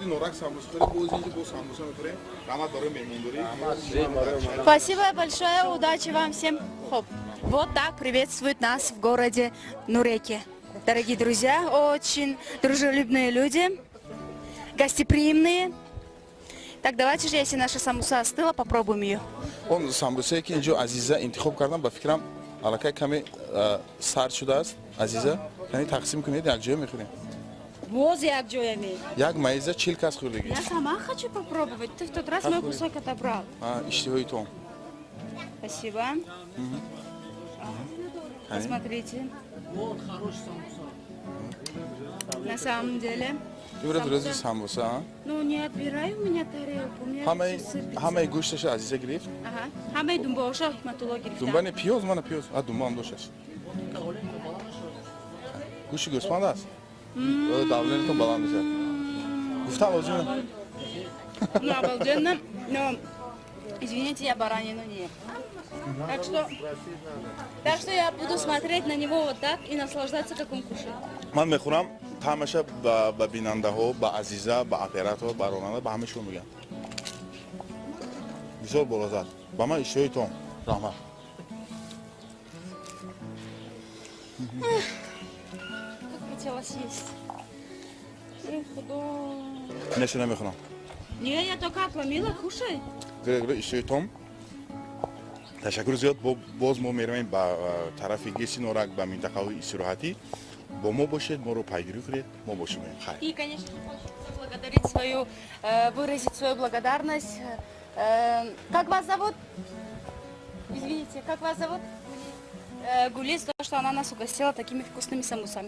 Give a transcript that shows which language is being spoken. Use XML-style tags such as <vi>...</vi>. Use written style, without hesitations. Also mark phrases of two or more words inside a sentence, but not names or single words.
<ru>Спасибо большое, удачи вам всем.</ru> <tg>Хоп.</tg> <ru>Вот так приветствуют нас в городе Нуреке. Дорогие друзья, очень дружелюбные люди, гостеприимные. Так, давайте же, если наша самуса остыла, попробуем ее.</ru> <tg>Он самбусаи ки инҷо азиза интихоб кардам ба фикрам аллакай каме сард шудааст азиза яъне тақсим кунед якҷоя мехӯрем. Боз як джоями. Як майза 40 кас хӯрдагӣ.</tg> <ru>Я сама хочу попробовать. Ты в тот раз мой кусок отобрал.</ru> <tg>Иштиҳои то.</tg> <ru>Спасибо. Посмотрите. На самом деле.</ru> <tg>Имрӯз самбуса.</tg> <ru>Ну не отбирай у меня тарелку. У меня</ru> <tg>ҳамаи гӯшташа азиза гирифт. Ага. Ҳамаи думбаоша ҳикматулло гирифтам. Думба не пиёз, мана пиёз. Думба ҳам дошташ. Гӯшти гӯспанд аст. Давленатон баланд мешавад. Гуфтам лозим.</tg> <ru>Ну, обалденно. Но, извините, я баранину не ем. Так что я буду смотреть на него вот так и наслаждаться, как он кушает.</ru> <tg>Ман мехӯрам таъмаша ба бинандаҳо, ба азиза, ба оператор, ба ронанда, ба ҳамаашон мегӯям. Бисёр болозад. Ба ман иштиҳои том. Раҳмат.</tg> <ru>Как хотела съесть.</ru> <tg>Неше намехӯрам.</tg> <ru>Не, я только отломила, кушай.</ru> <tg>Иштиҳои том. Ташаккур зиёд. Боз мо меравем ба тарафи Геси Норак, ба минтақаҳои истироҳатӣ. Бо мо бошед, моро пайгирӣ кунед, мо бошем. Хайр.</tg> <ru>И, конечно, хочется поблагодарить выразить свою благодарность. Как вас зовут? Извините, как вас зовут? Гулис, то, что она нас угостила такими вкусными самусами.</ru>